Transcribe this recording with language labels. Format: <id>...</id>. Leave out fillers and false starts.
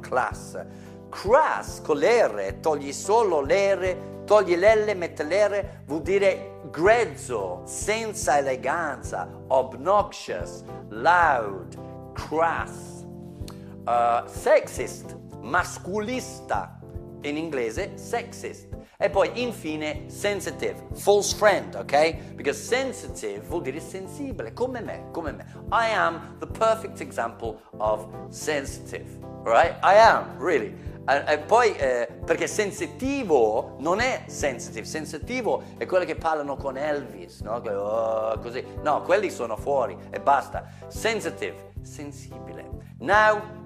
<it>Class. Crass, con l'R, togli solo l'R, togli l'L, mette l'R, vuol dire grezzo, senza eleganza, obnoxious, loud, crass. Sexist, masculista, in inglese sexist. E poi infine sensitive, false friend, ok? Because sensitive vuol dire sensibile, come me.</it> <en>I am the perfect example of sensitive, right? I am, really.</en> <it>E poi, perché sensitivo non è sensitive, sensitivo è quello che parlano con Elvis, no? Così. No, quelli sono fuori e basta. Sensitive, sensibile. Now,</it>